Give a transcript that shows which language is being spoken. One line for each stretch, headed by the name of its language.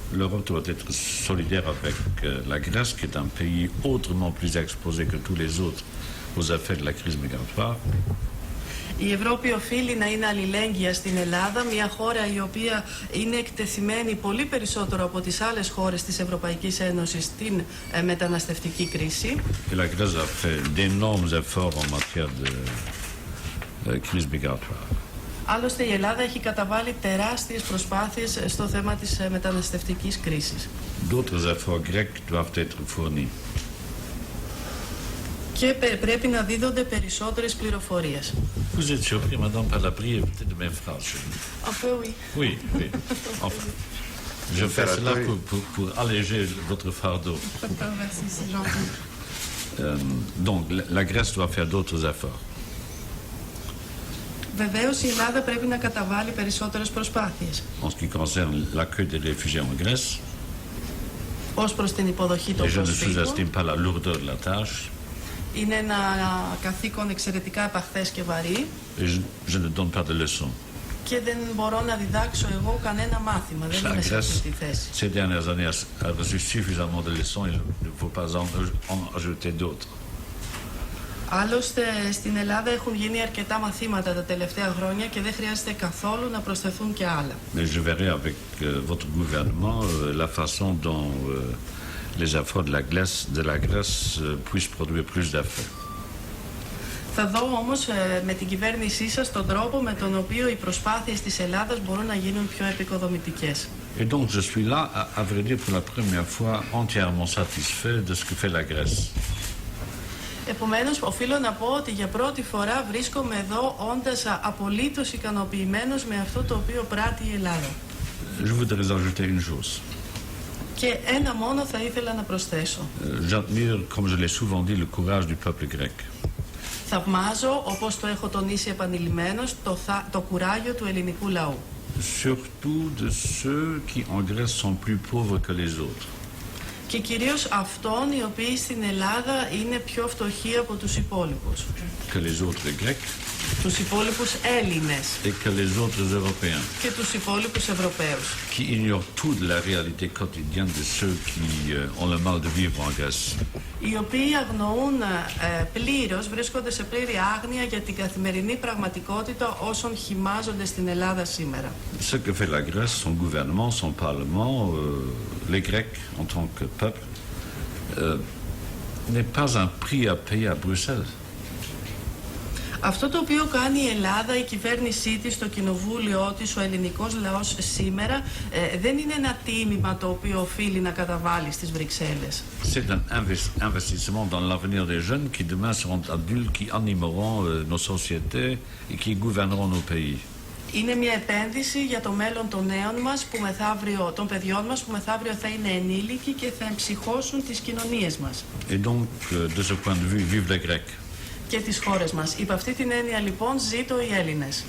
French: L'Europe doit être solidaire avec la Grèce, qui est un pays autrement plus exposé que tous les autres aux effets de la crise migratoire.
Greek: Η Ευρώπη οφείλει να είναι αλληλέγγυα στην Ελλάδα, μια χώρα η οποία είναι εκτεθειμένη πολύ περισσότερο από τις άλλες χώρες της Ευρωπαϊκής Ένωσης στην μεταναστευτική κρίση.
French: Et la Grèce a fait d'énormes efforts en matière de crise migratoire.
Greek: Άλλωστε η Ελλάδα έχει καταβάλει τεράστιες προσπάθειες στο θέμα της μεταναστευτικής κρίσης.
French: D'autres efforts grecs doivent être fournis.
Greek: Και πρέπει να δίδονται περισσότερες πληροφορίες.
French: Vous êtes surpris, madame, par la brièveté de mes phrases. Enfin, oui. Oui, oui. Enfin, je fais cela pour alléger votre fardeau. Merci, c'est gentil. Donc, la Grèce doit faire d'autres efforts.
Greek: Βεβαίως η Ελλάδα πρέπει να καταβάλει περισσότερες προσπάθειες.
French: En ce qui concerne l'accueil des réfugiés en Grèce,
Greek: Ως προς την υποδοχή των
French: et je ne
Greek: προσφύγων,
French: sous-estime pas la lourdeur de la tâche,
Greek: είναι ένα καθήκον εξαιρετικά επαχθές και βαρύ
French: et je ne donne pas de leçons.
Greek: και δεν μπορώ να διδάξω εγώ κανένα μάθημα. Δεν
French: La
Greek: είμαι σε αυτή
French: Grèce,
Greek: τη θέση.
French: ces dernières années, a reçu suffisamment de leçons, il ne faut pas en ajouter d'autres.
Greek: Άλλωστε στην Ελλάδα έχουν γίνει αρκετά μαθήματα τα τελευταία χρόνια και δεν χρειάζεται καθόλου να προσθεθούν και άλλα.
French: Mais je verrai avec votre gouvernement la façon dont les efforts de la Grèce puissent produire plus d'effets.
Greek: Θα δω όμως με την κυβέρνησή σας τον τρόπο με τον οποίο οι προσπάθειες της Ελλάδας μπορούν να γίνουν πιο επικοδομητικές.
French: Et donc je suis là, à vrai dire, pour la première fois, entièrement satisfait de ce que fait la Grèce.
Greek: Επομένως, οφείλω να πω ότι για πρώτη φορά βρίσκομαι εδώ όντας απολύτως ικανοποιημένος με αυτό το οποίο πράττει η Ελλάδα.
French: Je voudrais ajouter une chose.
Greek: Και ένα μόνο θα ήθελα να προσθέσω.
French: J'admire, comme je l'ai souvent dit, le courage du peuple grec.
Greek: Θαυμάζω, όπως το έχω τονίσει επανειλημμένως, το κουράγιο του ελληνικού λαού.
French: Surtout de ceux qui en Grèce sont plus pauvres que les autres.
Greek: Και κυρίως αυτών οι οποίοι στην Ελλάδα είναι πιο φτωχοί από τους υπόλοιπους.
French: Que les autres Grecs
Greek: Τους υπόλοιπους Έλληνες
French: et que les autres Européens.
Greek: και τους υπόλοιπους Ευρωπαίους.
French: Qui ignorent tout de la réalité quotidienne de ceux qui ont le mal de vivre en Grèce.
Greek: Οι οποίοι αγνοούν πλήρως, βρίσκονται σε πλήρη άγνοια για την καθημερινή πραγματικότητα όσων χυμάζονται στην Ελλάδα σήμερα.
French: Ce que fait la Grèce, son gouvernement, son parlement, les Grecs en tant que peuple, n'est pas un prix à payer à Bruxelles.
Greek: Αυτό το οποίο κάνει η Ελλάδα, η κυβέρνησή της, το κοινοβούλιο της, ο ελληνικός λαός σήμερα, δεν είναι ένα τίμημα το οποίο οφείλει να καταβάλει στις Βρυξέλλες.
French: C'est un investissement dans l'avenir des jeunes qui demain seront adultes, qui animeront nos sociétés et qui gouverneront nos pays.
Greek: Είναι μια επένδυση για το μέλλον των νέων μας, των παιδιών μας, που μεθαύριο θα είναι ενήλικοι και θα εμψυχώσουν τις κοινωνίες μας.
French: Et donc, de ce point de vue, vive les Grecs.
Greek: Και τις χώρες μας. Υπ' αυτή την έννοια λοιπόν ζήτω οι Έλληνες.